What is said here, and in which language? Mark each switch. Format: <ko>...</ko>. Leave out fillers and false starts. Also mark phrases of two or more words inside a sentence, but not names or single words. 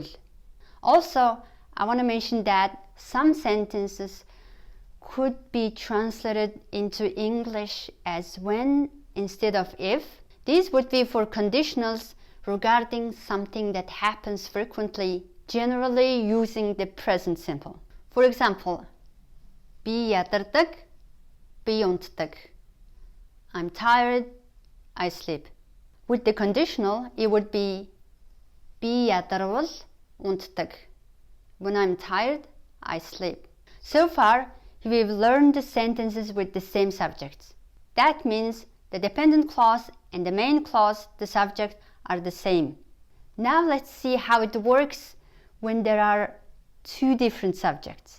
<en>Also, I want to mention that some sentences could be translated into English as when instead of if. These would be for conditionals regarding something that happens frequently, generally using the present simple. For example,</en> <mn>би ядардаг, би унтдаг.</mn> <en>I'm tired, I sleep. With the conditional, it would be</en> <mn>би ядарвал, унтдаг.</mn> <en>When I'm tired, I sleep. So far, we've learned the sentences with the same subjects. That means the dependent clause and the main clause, the subject, are the same. Now let's see how it works when there are two different subjects.</en>